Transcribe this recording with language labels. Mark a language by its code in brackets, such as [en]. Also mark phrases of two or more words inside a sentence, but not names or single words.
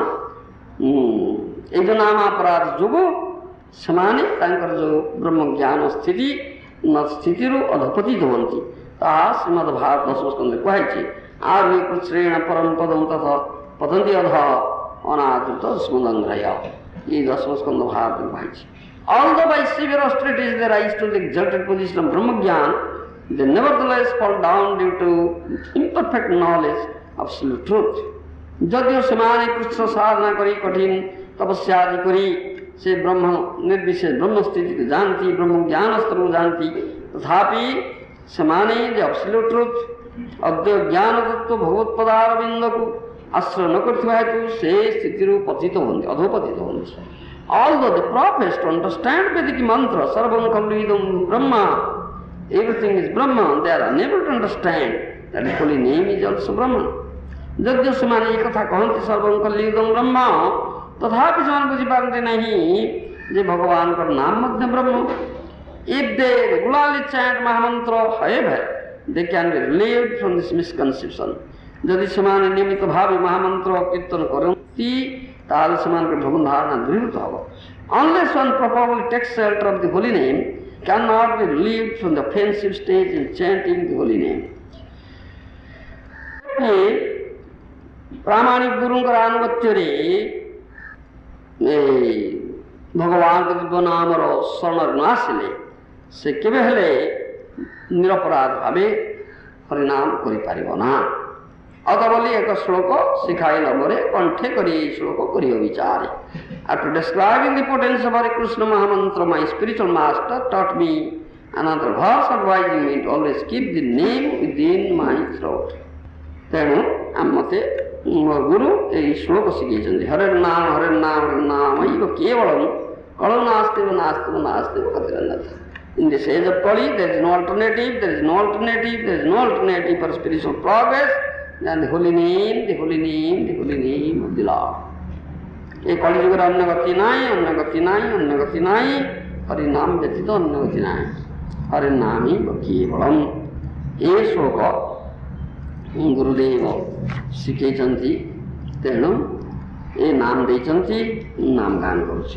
[or] ଏଇ ଯେଉଁ ନାମାପରାଧ ଯୋଗୁଁ ସେମାନେ ତାଙ୍କର ଯେଉଁ ବ୍ରହ୍ମ ଜ୍ଞାନ ସ୍ଥିତିରୁ ଅଧପତିତ ହୁଅନ୍ତି। ତାହା ଶ୍ରୀମଦ୍ ଭାଗବତ ଦଶମ ସ୍କନ୍ଧରେ କୁହାଯାଇଛି। ଆହୁରି [sa] କୃଷ୍ଣେଣ ପରମ ପଦଂ ତଥ ପତନ୍ତି ଅଧ ଅନାଦୃତ ସ୍ମଦଂଗ୍ରୟ, [or] ଏଇ ଦଶମ ସ୍କନ୍ଧ ଭାଗବତରେ କୁହାଯାଇଛି। [en] Although by severe austerities they rise to the exalted position of Brahma Jnana, they nevertheless fall down due to imperfect knowledge of absolute truth. [or] ଯଦିଓ ସେମାନେ କୃଷ୍ଣ ସାଧନା କରି କଠିନ ତପସ୍ୟା ଆଦି କରି ସେ ବ୍ରହ୍ମ ନିର୍ବିଶେଷ ବ୍ରହ୍ମ ସ୍ଥିତିକୁ ଯାଆନ୍ତି, ବ୍ରହ୍ମ ଜ୍ଞାନ ସ୍ତରକୁ ଯାଆନ୍ତି, ତଥାପି ସେମାନେ ଯେ [en] absolute truth [or] ଅଦ୍ୱୟ ଜ୍ଞାନ ତତ୍ତ୍ୱ ଭଗବତ ପଦାର ବିନ୍ଦକୁ ଆଶ୍ରୟ ନ କରିଥିବା ହେତୁ ସେ ସ୍ଥିତିରୁ ପତିତ ହୁଅନ୍ତି, ଅଧୋପତିତ ହୁଅନ୍ତି। [en] Although they profess to understand Vedic mantra [sa] sarvam khallu idam brahma, [en] everything is Brahma, they are unable to understand that the holy name is also Brahma. [or] ଯଦିଓ ସେମାନେ ଏ କଥା କହନ୍ତି [sa] ସର୍ବଂ କଲ୍ଲି ଇଦଂ ବ୍ରହ୍ମ, [or] ତଥାପି ସେମାନେ ବୁଝିପାରନ୍ତି ନାହିଁ ଯେ ଭଗବାନଙ୍କର ନାମ ମଧ୍ୟ ବ୍ରହ୍ମ। [en] If they regularly chant Mahamantra, however, they can be relieved from this misconception. [or] ଯଦି ସେମାନେ ନିୟମିତ ଭାବେ ମହାମନ୍ତ୍ର କୀର୍ତ୍ତନ କରନ୍ତି ତାହେଲେ ସେମାନଙ୍କର ଭ୍ରମ ଧାରଣା ଦୂରୀଭୂତ ହେବ। [en] Unless one properly takes shelter of the holy name, cannot be relieved from the offensive stage in chanting the holy name. [or] ପ୍ରାମାଣିକ ଗୁରୁଙ୍କର ଆନୁଗତ୍ୟରେ ଭଗବାନଙ୍କ ଦିବ୍ୟ ନାମର ଶରଣରେ ନ ଆସିଲେ ସେ କେବେ ହେଲେ ନିରପରାଧ ଭାବେ ହରିନାମ କରିପାରିବ ନା। ଅତ ବୋଲି ଏକ ଶ୍ଳୋକ ଶିଖାଇଲା ପରେ କଣ୍ଠେ କରି ଏହି ଶ୍ଳୋକ କରିବ ବିଚାରେ। [en] After describing the potence of Hare Krishna Mahamantra, my spiritual master taught me another verse advising me to always keep the name within my throat. [or] ତେଣୁ ମତେ ମୋ ଗୁରୁ ଏହି ଶ୍ଳୋକ ଶିଖେଇଛନ୍ତି। [sa] ହରେ ନାମ ହରେ ନାମ ହରେ ନାମ ଇବ କେବଳମ୍ କଳ ନାସ୍ତିବ ନାସ୍ତିବ ନାସ୍ତିବ କତିରନ୍ନାଥ। [en] In this age of Kali, there is no alternative, there is no alternative, there is no alternative for spiritual progress than the holy name, the holy name, the holy name of the Lord. [or] ଏ କଳି ଯୁଗରେ ଅନ୍ୟ ଗତି ନାହିଁ, ଅନ୍ୟ ଗତି ନାହିଁ, ଅନ୍ୟ ଗତି ନାହିଁ, ହରିନାମ ବ୍ୟତୀତ ଅନ୍ୟ ଗତି ନାହିଁ। [sa] ହରେ ନାମି କେବଳମ୍। [or] ଏ ଶ୍ଳୋକ ଗୁରୁଦେବ ଶିଖେଇଛନ୍ତି, ତେଣୁ ଏ ନାମ ଦେଇଛନ୍ତି, ନାମ ଗାନ କରୁଛି।